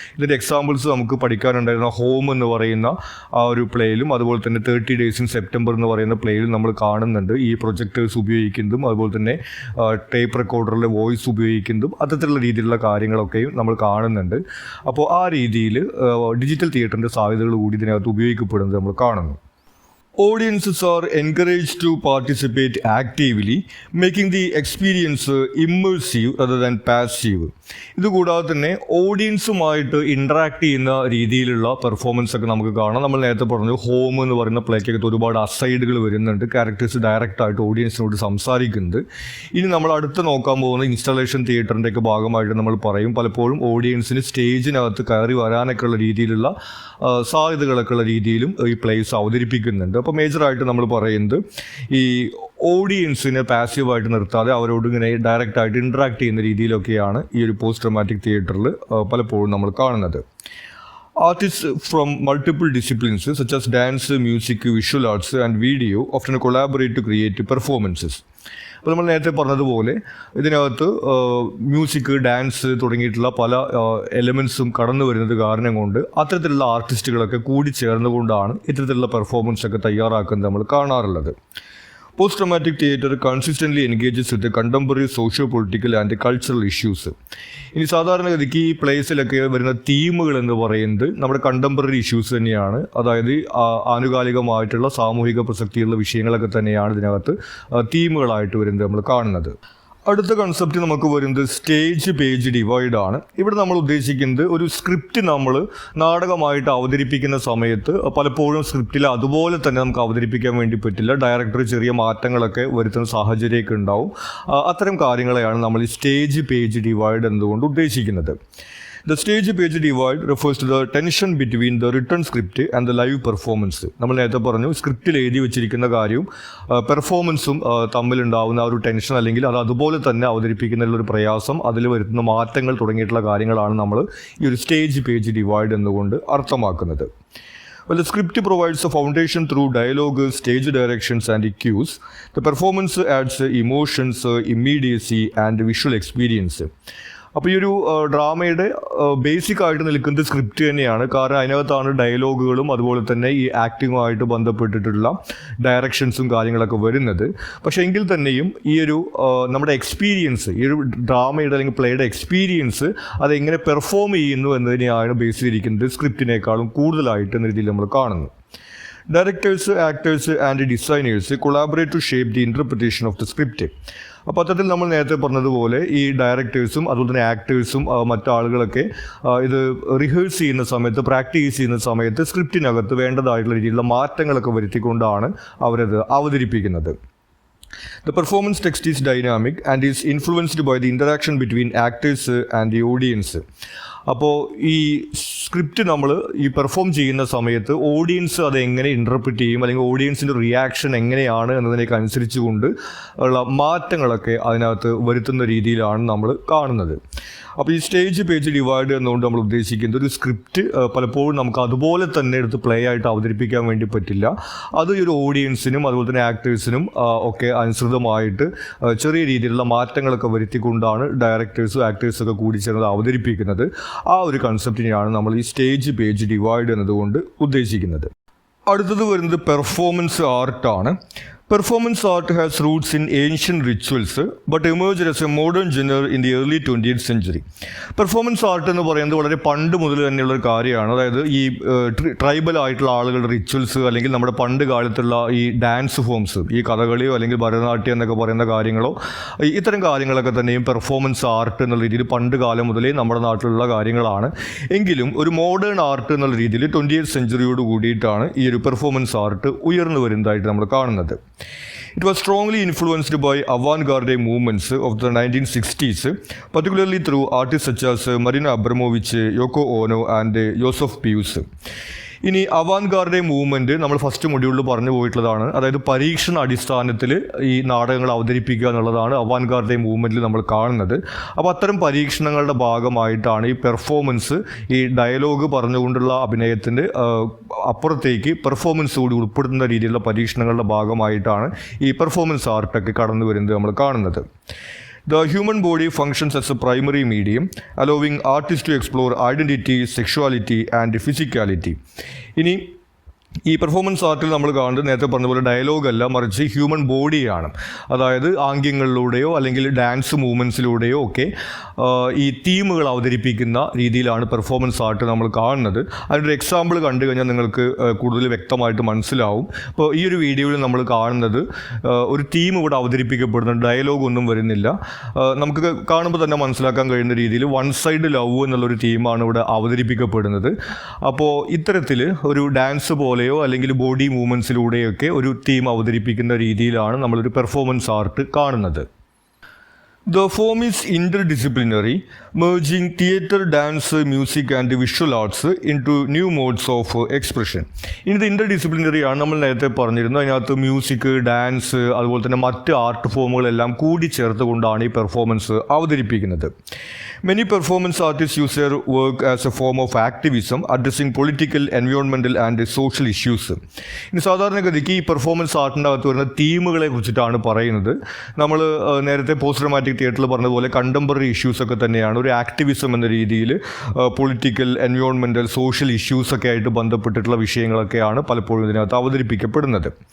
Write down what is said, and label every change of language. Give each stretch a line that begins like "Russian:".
Malayalam: ഇതിൻ്റെ എക്സാമ്പിൾസ് നമുക്ക് പഠിക്കാനുണ്ടായിരുന്ന ഹോം എന്ന് പറയുന്ന ആ ഒരു പ്ലേയിലും, അതുപോലെ തന്നെ 30 Days in September എന്ന് പറയുന്ന പ്ലേയിലും നമ്മൾ കാണുന്നുണ്ട് ഈ പ്രൊജക്ടേഴ്സ് ഉപയോഗിക്കുന്നതും, അതുപോലെ തന്നെ ടേപ്പ് റെക്കോർഡറിലെ വോയിസ് ഉപയോഗിക്കുന്നതും അത്തരത്തിലുള്ള രീതിയിലുള്ള കാര്യങ്ങളൊക്കെയും നമ്മൾ കാണുന്നുണ്ട്. അപ്പോൾ ആ രീതിയിൽ ഡിജിറ്റൽ തിയേറ്ററിൻ്റെ സാധ്യതകൾ കൂടി ഇതിനകത്ത് ഉപയോഗിക്കപ്പെടുന്നത് നമ്മൾ കാണുന്നു.
English: Audiences are encouraged to participate actively, making the experience immersive rather than passive.
Malayalam: ഇതുകൂടാതെ തന്നെ ഓഡിയൻസുമായിട്ട് ഇൻട്രാക്ട് ചെയ്യുന്ന രീതിയിലുള്ള പെർഫോമൻസ് ഒക്കെ നമുക്ക് കാണാം. നമ്മൾ നേരത്തെ പറഞ്ഞു ഹോം എന്ന് പറയുന്ന പ്ലേക്കകത്ത് ഒരുപാട് അസൈഡുകൾ വരുന്നുണ്ട്, ക്യാരക്ടേഴ്സ് ഡയറക്റ്റായിട്ട് ഓഡിയൻസിനോട് സംസാരിക്കുന്നത്. ഇനി നമ്മൾ അടുത്ത് നോക്കാൻ പോകുന്ന ഇൻസ്റ്റലേഷൻ തിയേറ്ററിൻ്റെ ഒക്കെ ഭാഗമായിട്ട് നമ്മൾ പറയും, പലപ്പോഴും ഓഡിയൻസിന് സ്റ്റേജിനകത്ത് കയറി വരാനൊക്കെ ഉള്ള രീതിയിലുള്ള സാധ്യതകളൊക്കെ ഉള്ള രീതിയിലും ഈ പ്ലേസ് അവതരിപ്പിക്കുന്നുണ്ട്. അപ്പോൾ മേജറായിട്ട് നമ്മൾ പറയുന്നത് ഈ ഓഡിയൻസിനെ പാസീവായിട്ട് നിർത്താതെ അവരോട് ഇങ്ങനെ ഡയറക്റ്റായിട്ട് ഇൻട്രാക്ട് ചെയ്യുന്ന രീതിയിലൊക്കെയാണ് ഈ ഒരു പോസ്റ്റ് ഡ്രമാറ്റിക് തിയേറ്ററിൽ പലപ്പോഴും നമ്മൾ കാണുന്നത്.
English: Artists from multiple disciplines such as dance, music, visual arts and video often collaborate to create performances.
Malayalam: അപ്പോൾ നമ്മൾ നേരത്തെ പറഞ്ഞതുപോലെ ഇതിനകത്ത് മ്യൂസിക്, ഡാൻസ് തുടങ്ങിയിട്ടുള്ള പല എലമെൻസും കടന്നു വരുന്നത് കാരണം കൊണ്ട് അത്തരത്തിലുള്ള ആർട്ടിസ്റ്റുകളൊക്കെ കൂടി ചേർന്നുകൊണ്ടാണ് ഇത്തരത്തിലുള്ള പെർഫോമൻസ് ഒക്കെ തയ്യാറാക്കുന്നത് നമ്മൾ കാണാറുള്ളത്.
English: Post dramatic theatre consistently engages with contemporary socio political and cultural issues.
Malayalam: ഇനി സാധാരണഗതിക്ക് ഈ പ്ലേസിലൊക്കെ വരുന്ന തീമുകൾ എന്ന് പറയുന്നത് നമ്മുടെ കണ്ടംപററി ഇഷ്യൂസ് തന്നെയാണ്. അതായത് ആനുകാലികമായിട്ടുള്ള സാമൂഹിക പ്രസക്തിയുള്ള വിഷയങ്ങളൊക്കെ തന്നെയാണ് ഇതിനകത്ത് തീമുകളായിട്ട് വരുന്നത് നമ്മൾ കാണുന്നത്. അടുത്ത കൺസെപ്റ്റ് നമുക്ക് വരുന്നത് സ്റ്റേജ് പേജ് ഡിവൈഡ് ആണ്. ഇവിടെ നമ്മൾ ഉദ്ദേശിക്കുന്നത് ഒരു സ്ക്രിപ്റ്റ് നമ്മൾ നാടകമായിട്ട് അവതരിപ്പിക്കുന്ന സമയത്ത് പലപ്പോഴും സ്ക്രിപ്റ്റിൽ അതുപോലെ തന്നെ നമുക്ക് അവതരിപ്പിക്കാൻ വേണ്ടി പറ്റില്ല. ഡയറക്ടർ ചെറിയ മാറ്റങ്ങളൊക്കെ വരുത്തുന്ന സാഹചര്യമൊക്കെ ഉണ്ടാവും. അത്തരം കാര്യങ്ങളെയാണ് നമ്മൾ ഈ സ്റ്റേജ് പേജ് ഡിവൈഡ് എന്നതുകൊണ്ട് ഉദ്ദേശിക്കുന്നത്.
English: The stage page divide refers to the tension between the written script and the live performance.
Malayalam: നമ്മൾ നേരത്തെ പറഞ്ഞു സ്ക്രിപ്റ്റിൽ എഴുതി വെച്ചിരിക്കുന്ന കാര്യവും പെർഫോമൻസും തമ്മിലുണ്ടാവുന്ന ഒരു ടെൻഷൻ അല്ലെങ്കിൽ അത് അതുപോലെ തന്നെ അവതരിപ്പിക്കുന്നതിലൊരു പ്രയാസം, അതിൽ വരുത്തുന്ന മാറ്റങ്ങൾ തുടങ്ങിയിട്ടുള്ള കാര്യങ്ങളാണ് നമ്മൾ ഈ ഒരു സ്റ്റേജ് പേജ് ഡിവൈഡ് എന്നുകൊണ്ട് അർത്ഥമാക്കുന്നത്.
English: Well, the script provides a foundation through dialogue, stage directions and cues. The performance adds emotions, immediacy and visual experience.
Malayalam: അപ്പോൾ ഈ ഒരു ഡ്രാമയുടെ ബേസിക് ആയിട്ട് നിൽക്കുന്നത് സ്ക്രിപ്റ്റ് തന്നെയാണ്. കാരണം അതിനകത്താണ് ഡയലോഗുകളും അതുപോലെ തന്നെ ഈ ആക്ടിങ്ങുമായിട്ട് ബന്ധപ്പെട്ടിട്ടുള്ള ഡയറക്ഷൻസും കാര്യങ്ങളൊക്കെ വരുന്നത്. പക്ഷേ എങ്കിൽ തന്നെയും ഈ ഒരു നമ്മുടെ എക്സ്പീരിയൻസ്, ഈ ഒരു ഡ്രാമയുടെ അല്ലെങ്കിൽ പ്ലേയുടെ എക്സ്പീരിയൻസ് അതെങ്ങനെ പെർഫോം ചെയ്യുന്നു എന്നതിനെയാണ് ബേസ് ചെയ്തിരിക്കുന്നത് സ്ക്രിപ്റ്റിനേക്കാളും കൂടുതലായിട്ട് എന്ന രീതിയിൽ നമ്മൾ കാണുന്നു.
English: Directors, actors and designers collaborate to shape the interpretation of the script.
Malayalam: അപ്പോൾ അത്തരത്തിൽ നമ്മൾ നേരത്തെ പറഞ്ഞതുപോലെ ഈ ഡയറക്ടേഴ്സും അതുപോലെ തന്നെ ആക്ടേഴ്സും മറ്റാളുകളൊക്കെ ഇത് റിഹേഴ്സ് ചെയ്യുന്ന സമയത്ത്, പ്രാക്ടീസ് ചെയ്യുന്ന സമയത്ത് സ്ക്രിപ്റ്റിനകത്ത് വേണ്ടതായിട്ടുള്ള രീതിയിലുള്ള മാറ്റങ്ങളൊക്കെ വരുത്തിക്കൊണ്ടാണ് അവരത് അവതരിപ്പിക്കുന്നത്.
English: The performance text is dynamic and is influenced by the interaction between actors and the audience.
Malayalam: അപ്പോൾ ഈ സ്ക്രിപ്റ്റ് നമ്മൾ ഈ പെർഫോം ചെയ്യുന്ന സമയത്ത് ഓഡിയൻസ് അത് എങ്ങനെ ഇൻ്റർപ്രിറ്റ് ചെയ്യും അല്ലെങ്കിൽ ഓഡിയൻസിൻ്റെ റിയാക്ഷൻ എങ്ങനെയാണ് എന്നതിനൊക്കെ അനുസരിച്ചുകൊണ്ട് ഉള്ള മാറ്റങ്ങളൊക്കെ അതിനകത്ത് വരുത്തുന്ന രീതിയിലാണ് നമ്മൾ കാണുന്നത്. അപ്പോൾ ഈ സ്റ്റേജ് പേജ് ഡിവൈഡ് എന്നുകൊണ്ട് നമ്മൾ ഉദ്ദേശിക്കുന്നത് ഒരു സ്ക്രിപ്റ്റ് പലപ്പോഴും നമുക്ക് അതുപോലെ തന്നെ എടുത്ത് പ്ലേ ആയിട്ട് അവതരിപ്പിക്കാൻ വേണ്ടി പറ്റില്ല. അത് ഈ ഒരു ഓഡിയൻസിനും അതുപോലെ തന്നെ ആക്ടേഴ്സിനും ഒക്കെ അനുസൃതമായിട്ട് ചെറിയ രീതിയിലുള്ള മാറ്റങ്ങളൊക്കെ വരുത്തിക്കൊണ്ടാണ് ഡയറക്ടേഴ്സും ആക്ടേഴ്സൊക്കെ കൂടി ചേർന്ന് അവതരിപ്പിക്കുന്നത്. ആ ഒരു കൺസെപ്റ്റിനെയാണ് നമ്മൾ ഈ സ്റ്റേജ് പേജ് ഡിവൈഡ് എന്നതുകൊണ്ട് ഉദ്ദേശിക്കുന്നത്. അടുത്തത് വരുന്നത് performance ആർട്ടാണ്.
English: Performance art has roots in ancient rituals but emerged as a modern genre in the early 20th century.
Malayalam: Performance art എന്ന് പറയുന്നത് വളരെ പണ്ട് മുതൽ തന്നെയുള്ളൊരു കാര്യമാണ്. അതായത് ഈ ട്രൈബൽ ആയിട്ടുള്ള ആളുകളുടെ റിച്വൽസ് അല്ലെങ്കിൽ നമ്മുടെ പണ്ട് കാലത്തുള്ള ഈ ഡാൻസ് ഫോംസ്, ഈ കഥകളിയോ അല്ലെങ്കിൽ ഭരതനാട്യം എന്നൊക്കെ പറയുന്ന കാര്യങ്ങളോ, ഇത്തരം കാര്യങ്ങളൊക്കെ തന്നെയും പെർഫോമൻസ് ആർട്ട് എന്നുള്ള രീതിയിൽ പണ്ട് കാലം മുതലേ നമ്മുടെ നാട്ടിലുള്ള കാര്യങ്ങളാണ്. എങ്കിലും ഒരു മോഡേൺ ആർട്ട് എന്നുള്ള രീതിയിൽ 20th സെഞ്ച്വറിയോട് കൂടിയിട്ടാണ് ഈ ഒരു പെർഫോമൻസ് ആർട്ട് ഉയർന്നു വരുന്നതായിട്ട് നമ്മൾ കാണുന്നത്.
English: It was strongly influenced by avant-garde movements of the 1960s, particularly through artists such as Marina Abramovic, Yoko Ono and Joseph Pius.
Malayalam: ഇനി അവാൻഗാർഡെ മൂവ്മെൻറ്റ് നമ്മൾ ഫസ്റ്റ് മൊഡ്യൂളിൽ പറഞ്ഞു പോയിട്ടുള്ളതാണ്. അതായത് പരീക്ഷണ അടിസ്ഥാനത്തിൽ ഈ നാടകങ്ങൾ അവതരിപ്പിക്കുക എന്നുള്ളതാണ് അവാൻഗാർഡെ മൂവ്മെൻറ്റിൽ നമ്മൾ കാണുന്നത്. അപ്പോൾ അത്തരം പരീക്ഷണങ്ങളുടെ ഭാഗമായിട്ടാണ് ഈ പെർഫോമൻസ്, ഈ ഡയലോഗ് പറഞ്ഞുകൊണ്ടുള്ള അഭിനയത്തിൻ്റെ അപ്പുറത്തേക്ക് പെർഫോമൻസ് കൂടി ഉൾപ്പെടുത്തുന്ന രീതിയിലുള്ള പരീക്ഷണങ്ങളുടെ ഭാഗമായിട്ടാണ് ഈ പെർഫോമൻസ് ആർട്ടൊക്കെ കടന്നു വരുന്നത് നമ്മൾ കാണുന്നത്.
English: The human body functions as a primary medium, allowing artists to explore identity, sexuality and physicality.
Malayalam: ഇനി ഈ പെർഫോമൻസ് ആർട്ടിൽ നമ്മൾ കാണുന്നത് നേരത്തെ പറഞ്ഞ പോലെ ഡയലോഗ് അല്ല, മറിച്ച് ഹ്യൂമൻ ബോഡിയാണ്. അതായത് ആംഗ്യങ്ങളിലൂടെയോ അല്ലെങ്കിൽ ഡാൻസ് മൂവ്മെൻറ്റ്സിലൂടെയോ ഒക്കെ ഈ തീമുകൾ അവതരിപ്പിക്കുന്ന രീതിയിലാണ് പെർഫോമൻസ് ആർട്ട് നമ്മൾ കാണുന്നത്. അതിനൊരു എക്സാമ്പിൾ കണ്ടു കഴിഞ്ഞാൽ നിങ്ങൾക്ക് കൂടുതൽ വ്യക്തമായിട്ട് മനസ്സിലാവും. ഇപ്പോൾ ഈ ഒരു വീഡിയോയിൽ നമ്മൾ കാണുന്നത് ഒരു തീം ഇവിടെ അവതരിപ്പിക്കപ്പെടുന്നുണ്ട്, ഡയലോഗ് ഒന്നും വരുന്നില്ല. നമുക്ക് കാണുമ്പോൾ തന്നെ മനസ്സിലാക്കാൻ കഴിയുന്ന രീതിയിൽ
English: one side love
Malayalam: എന്നുള്ളൊരു തീമാണ് ഇവിടെ അവതരിപ്പിക്കപ്പെടുന്നത്. അപ്പോൾ ഇത്തരത്തിൽ ഒരു ഡാൻസ് പോലെ അല്ലെങ്കിൽ ബോഡി മൂവ്മെൻറ്റ്സിലൂടെയൊക്കെ ഒരു തീം അവതരിപ്പിക്കുന്ന രീതിയിലാണ് നമ്മളൊരു പെർഫോമൻസ് ആർട്ട് കാണുന്നത്.
English: The form is interdisciplinary, merging theatre, dance, music and visual arts into new modes of expression.
Malayalam: ഇത് ഇൻ്റർഡിസിപ്ലിനറി ആണ്. നമ്മൾ നേരത്തെ പറഞ്ഞിരുന്നു, അതിനകത്ത് മ്യൂസിക്, ഡാൻസ് അതുപോലെ തന്നെ മറ്റ് ആർട്ട് ഫോമുകളെല്ലാം കൂടി ചേർത്തുകൊണ്ടാണ് ഈ പെർഫോമൻസ് അവതരിപ്പിക്കുന്നത്.
English: Many performance artists use their work as a form of activism, addressing political, environmental and social issues.
Malayalam: ഇനി സാധാരണഗതിക്ക് ഈ പെർഫോമൻസ് ആർട്ടിൻ്റെ അകത്ത് വരുന്ന തീമുകളെ കുറിച്ചിട്ടാണ് പറയുന്നത്. നമ്മൾ നേരത്തെ പോസ്റ്റ് ഡ്രാമാറ്റിക് തിയേറ്ററിൽ പറഞ്ഞതുപോലെ കണ്ടംപററി ഇഷ്യൂസൊക്കെ തന്നെയാണ്. ഒരു ആക്ടിവിസം എന്ന രീതിയിൽ പൊളിറ്റിക്കൽ, എൻവയോൺമെൻറ്റൽ, സോഷ്യൽ ഇഷ്യൂസൊക്കെ ആയിട്ട് ബന്ധപ്പെട്ടിട്ടുള്ള വിഷയങ്ങളൊക്കെയാണ് പലപ്പോഴും ഇതിനകത്ത് അവതരിപ്പിക്കപ്പെടുന്നത്.